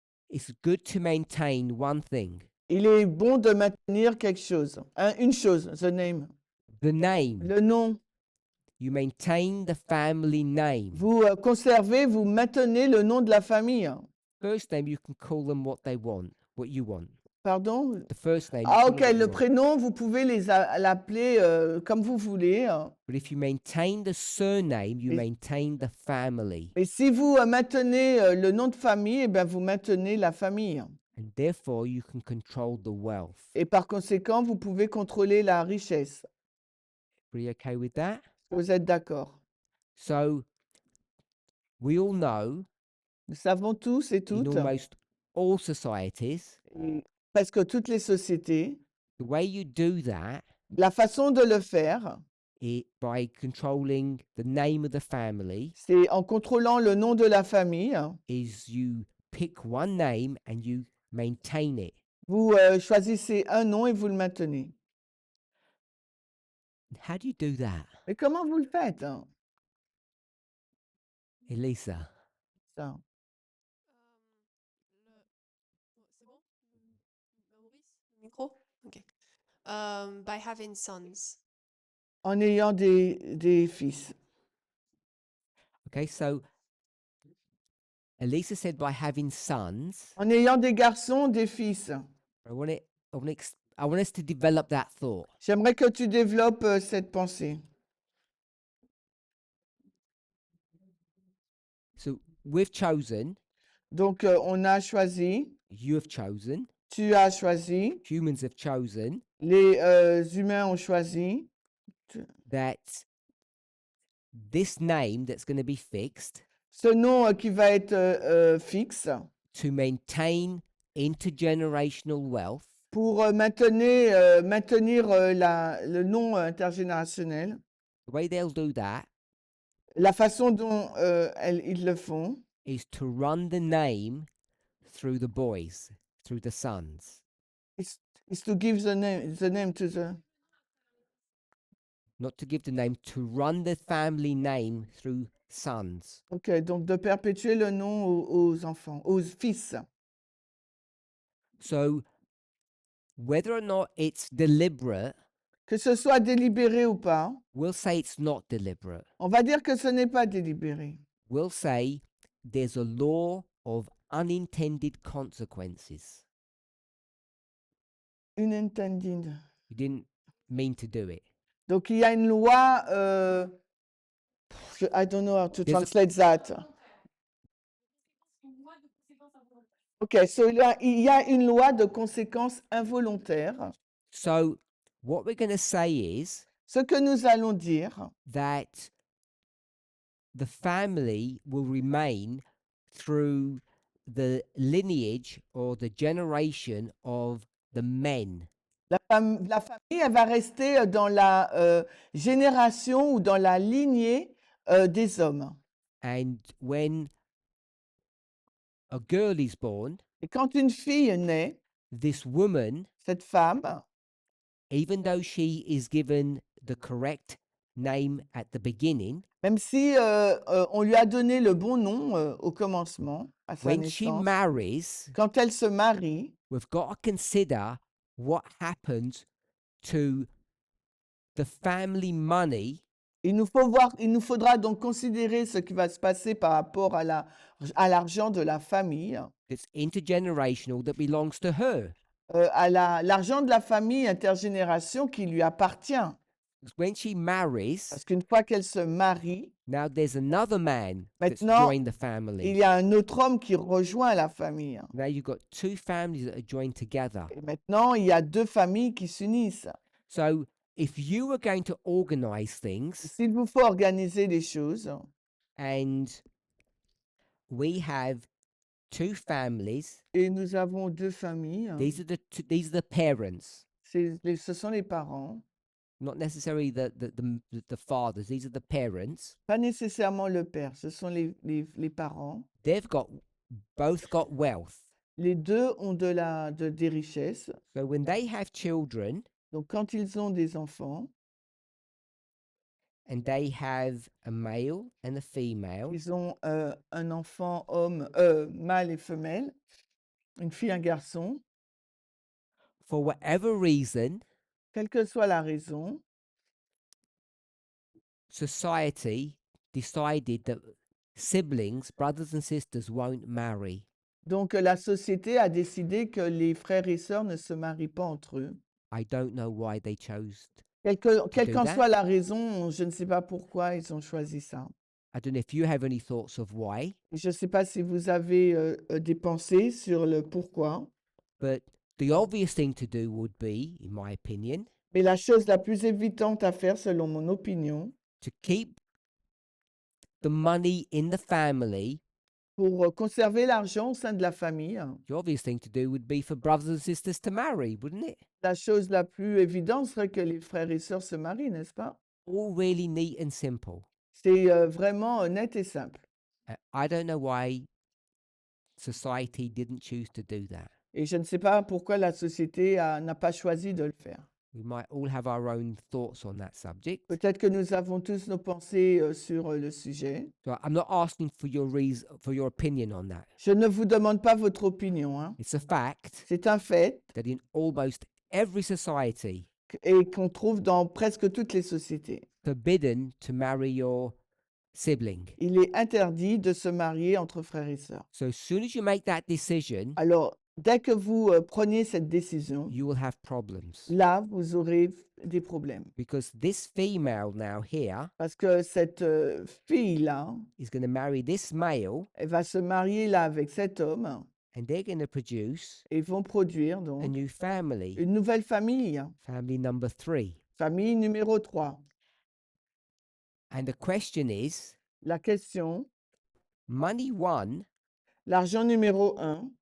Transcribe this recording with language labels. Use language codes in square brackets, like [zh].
[en] it's good to maintain one thing: [fr] il est bon de maintenir quelque chose. Une chose, [en] the name. the name. [fr] Le nom. [en] You maintain the family name. [fr] Vous conservez, vous maintenez le nom de la famille. [en] First name, you can call them what they want, what you want. [fr] Pardon? [en] The first name. you Ah, call ok, them what [fr] le [en] you want. [fr] prénom, vous pouvez l'appeler comme vous voulez. [en] But if you maintain the surname, you [fr] Et- [en] maintain the family. [fr] Et si vous maintenez le nom de famille, eh bien, vous maintenez la famille. [en] And therefore, you can control the wealth. [fr] Et par conséquent, vous pouvez contrôler la richesse. [en] Are you okay with that? [fr] Vous êtes d'accord? [en] So, we all know [fr] Nous savons tous et [en] in [fr] toutes, [en] almost all societies, [fr] et presque toutes les sociétés, [en] the way you do that [fr] la façon de le faire, [en] is by controlling the name of the family, [fr] c'est en contrôlant le nom de la famille. [en] is you pick one name and you maintain it. [fr] Vous choisissez un nom et vous le maintenez. [en] How do you do that, [fr] Mais comment vous le faites, hein, [en] Elisa? [fr] ça? C'est bon? Maurice, le micro? Ok. [en] By having sons. [fr] En ayant des fils. [en] Okay, so Elisa said by having sons. [fr] En ayant des garçons, des fils. [en] I want us to develop that thought. [fr] J'aimerais que tu développes cette pensée. [en] So we've chosen, [fr] Donc, on a choisi, [en] you have chosen, [fr] tu as choisi, [en] humans have chosen [fr] les humains ont choisi [en] that this name that's going to be fixed ce nom qui va être fixe to maintain intergenerational wealth [fr] pour maintenir le nom intergénérationnel. [en] the way they'll do that [fr] La façon dont ils le font, [en] is to run the name through the boys, through the sons. is to give the name to the... Not to give the name, to run the family name through sons. [fr] Ok, donc de perpétuer le nom aux enfants, aux fils. [en] So whether or not it's deliberate, [fr] Que ce soit délibéré ou pas, [en] we'll say it's not deliberate. [fr] on va dire que ce n'est pas délibéré. [en] We'll say there's a law of unintended consequences. Unintended. You didn't mean to do it. [fr] Donc il y a une loi, [en] I don't know how to There's a- translate that. Ok, so [fr] il y a une loi de conséquences involontaires. [en] So what we're going to say is [fr] Ce que nous allons dire, [en] that the family will remain through the lineage or the generation of the men. [fr] la famille, elle va rester dans la génération ou dans la lignée des hommes. [en] And when a girl is born, [fr] Et quand une fille naît, [en] this woman, [fr] cette femme, [en] even though she is given the correct name at the beginning, [fr] même si on lui a donné le bon nom au commencement, à sa [en] when she [fr] naissance, [en] marries, [fr] quand elle se marie, [en] we've got to consider what happens to the family money [fr] il nous faudra donc considérer ce qui va se passer par rapport à l'argent de la famille, [en] that's intergenerational that belongs to her. [fr] à l'argent de la famille intergénération qui lui appartient. [en] 'Cause when she marries, [fr] Parce qu'une fois qu'elle se marie, [en] now there's another man that's [fr] Maintenant, [en] joined the [fr] il [en] family. [fr] y a un autre homme qui rejoint la famille. [en] Now you've got two families that are joined together. [fr] Et maintenant, il y a deux familles qui s'unissent. [en] So if you were going to organize things [fr] S'il vous faut organiser les choses, [en] and we have two families, [fr] et nous avons deux familles, [en] these are the parents, [fr] ce sont les parents, [en] not necessarily the fathers. These are the parents. [fr] pas nécessairement le père, ce sont les parents. [en] They've both got wealth. [fr] Les deux ont des richesses. [en] So when they have children, [fr] Donc, quand ils ont des enfants, [en] and they have a male and a female, [fr] ils ont un enfant homme, mâle et femelle, une fille, un garçon, [en] for whatever reason, [fr] quelle que soit la raison, [en] society decided that siblings, brothers and sisters, won't marry. [fr] donc la société a décidé que les frères et sœurs ne se marient pas entre eux. [en] I don't know why they chose. [fr] Quelle [en] do [fr] qu'en [en] that. [fr] soit la raison, je ne sais pas pourquoi ils ont choisi ça. [en] I don't know if you have any thoughts of why, [fr] Je ne sais pas si vous avez des pensées sur le pourquoi, [en] but the obvious thing to do would be, in my opinion, [fr] mais la chose la plus évidente à faire, selon mon opinion, [en] to keep the money in the family. [fr] pour conserver l'argent au sein de la famille, [en] The obvious thing to do would be for brothers and sisters to marry, wouldn't it? [fr] la chose la plus évidente serait que les frères et sœurs se marient, n'est-ce pas? [en] All really neat and simple. [fr] C'est vraiment net et simple. [en] I don't know why society didn't choose to do that. [fr] Et je ne sais pas pourquoi la société n'a pas choisi de le faire. [en] We might all have our own thoughts on that subject. [fr] Peut-être que nous avons tous nos pensées sur le sujet. [en] So I'm not asking for your for your opinion on that. [fr] Je ne vous demande pas votre opinion, hein. [en] It's a fact [fr] C'est un fait [en] that in almost every society, [fr] et qu'on trouve dans presque toutes les sociétés. [en] forbidden to marry your sibling. [fr] Il est interdit de se marier entre frères et sœurs. [en] So as soon as you make that decision, [fr] Alors, dès que vous preniez cette décision, [en] you will have problems. [fr] là, vous aurez des problèmes. [en] Because this female now here [fr] Parce que cette fille-là, [en] is going to marry this male, [fr] elle va se marier là avec cet homme [en] and they're going to produce [fr] et vont produire [en] a [fr] donc [en] new family, [fr] une nouvelle famille, [en] family number 3. [fr] famille numéro 3. [en] And the question is, [fr] La question, [en] money one, [fr] l'argent numéro 1,